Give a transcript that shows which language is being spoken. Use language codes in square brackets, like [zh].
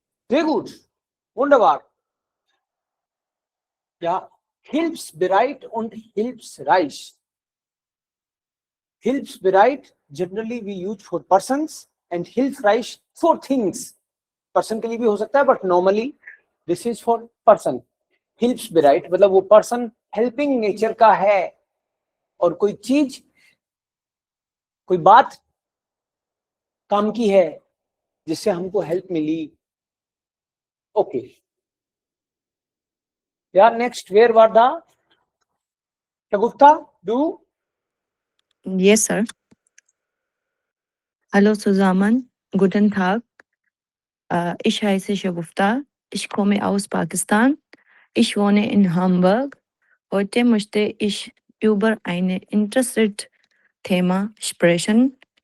[de] Sehr gut. Wunderbar. Ja, hilfsbereit und hilfsreich. [en] Hilfsbereit generally we use for persons and hilfreich for things. [hi] Person के लिए भी हो सकता है, [en] but normally this is for person. [hi] Hilfsbereit मतलब वो person helping nature का है, और कोई चीज, कोई बात काम की है जिससे हमको हेल्प मिली. ओके, या next, where वार्दा Shagufta, do. [en] Yes, sir. [de] Hallo zusammen, guten Tag. Ich heiße Shagufta. Ich komme aus Pakistan. Ich wohne in Hamburg. Heute möchte ich über ein interessantes Thema sprechen.